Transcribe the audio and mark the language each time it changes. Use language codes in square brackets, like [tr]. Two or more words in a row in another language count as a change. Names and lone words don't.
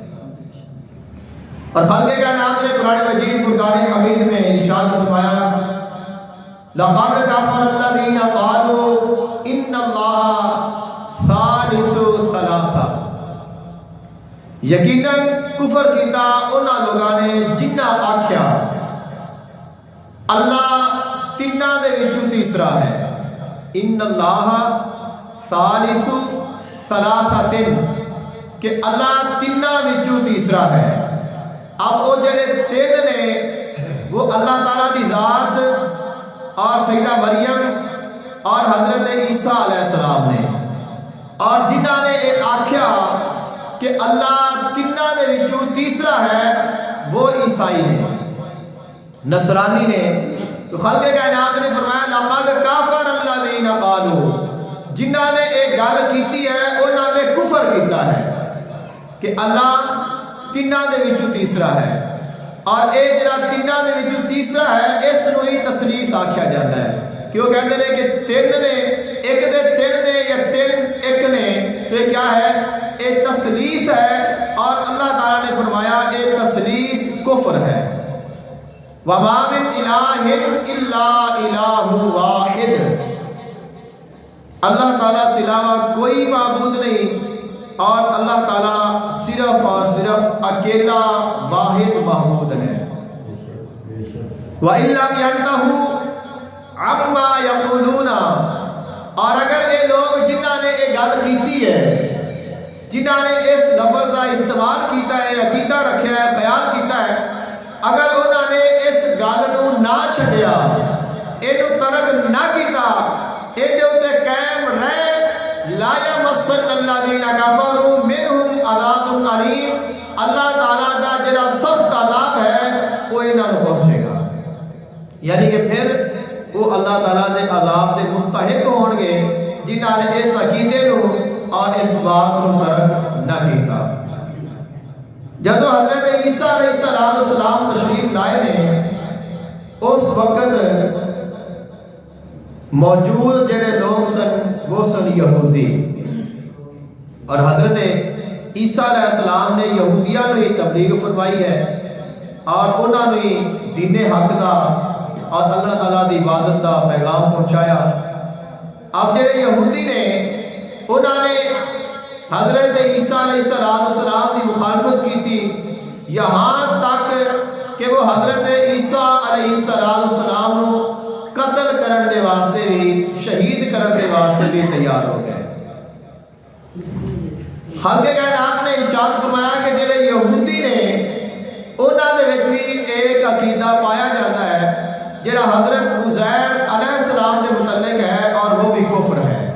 [ur] اور خالق کائنات نے قرآن مجید فرقان حمید میں ارشاد فرمایا [ar] لقد کفر الذین قالوا ان اللہ ثالث ثلاثہ، [pa] یقیناً کفر کیتا انہاں لوگاں نے جنہاں آکھیا اللہ تیناں دے وچوں تیسرا ہے، [ar] ان اللہ ثالث ثلاثۃ، [pa] کہ اللہ تیناں وچوں تیسرا ہے۔ اب وہ جڑے تین نے وہ اللہ تعالیٰ دی ذات اور سیدہ مریم اور حضرت عیسیٰ علیہ السلام نے، اور جنہاں نے یہ آکھیا کہ اللہ تیناں دے وچوں تیسرا ہے وہ عیسائی نے، نصرانی نے۔ تو خالق کائنات نے فرمایا [ar] لقد کفر الذین قالوا، [pa] جنہاں نے ایک گل کیتی ہے انہاں کفر کیتا ہے کہ اللہ تیناں دے وچوں تیسرا ہے، اور اے جڑا تیناں دے وچوں تیسرا ہے اس نو ہی تثلیث آکھیا جاتا ہے کہ [ur] وہ کہتے ہیں [pa] کہ تین نے ایک دے تین نے یا تین ایک نے، [ur] تو یہ کیا ہے؟ یہ تثلیث ہے، اور اللہ تعالیٰ نے فرمایا یہ تثلیث کفر ہے۔ [ar] وَمَا مِنْ إِلَٰهٍ إِلَّا إِلَٰهٌ وَاحِدٌ، [ur] اللہ تعالیٰ کے علاوہ کوئی معبود نہیں، اور اللہ تعالیٰ صرف اور صرف اکیلا واحد معبود ہے۔ [ar] وَإِن لَّمْ يَنْتَهُوا عَمَّا يَقُولُونَ، [pa] اور اگر یہ لوگ جنہاں نے یہ گل کیتی ہے، جنہاں نے اس لفظ کا استعمال کیتا ہے، عقیدہ رکھیا ہے، خیال کیتا ہے، اگر انہوں نے اس گل نو نہ چھڈیا، اینو ترک نہ کیتا، اے دے اوتے قائم رہے، [ar] لا یمسن الذین کفروا منہم عذاب علیم، [pa] اللہ تعالیٰ دا جڑا سخت عذاب ہے وہ انہاں نو پہنچے گا، یعنی کہ پھر وہ اللہ تعالیٰ دے عذاب دے مستحق ہون گے جنہاں نے اس عقیدے نو اور اس بات نو ترک نہ کیتا۔ جدو حضرت عیسیٰ علیہ السلام تشریف لائے نے، اس وقت موجود جڑے لوگ سن وہ سن یہودی، اور حضرت عیسیٰ علیہ السلام نے یہودیاں نو ہی تبلیغ فرمائی ہے، اور انہاں نو ہی دین حق دا اور اللہ تعالیٰ دی عبادت دا پیغام پہنچایا۔ [ur] اب جڑے یہودی نے انہوں نے حضرت عیسیٰ علیہ السلام کی مخالفت کی تھی، یہاں تک کہ وہ حضرت عیسیٰ علیہ السلام کو [pa] قتل کرن دے واسطے بھی، شہید کرن دے واسطے بھی [ur] تیار ہو گئے۔ [pa] خالق کائنات نے ارشاد فرمایا کہ جڑے یہودی نے انہوں دے وچ بھی [ur] ایک عقیدہ پایا جاتا ہے [pa] جڑا حضرت عزیر علیہ السلام دے متعلق ہے، اور وہ بھی کفر ہے۔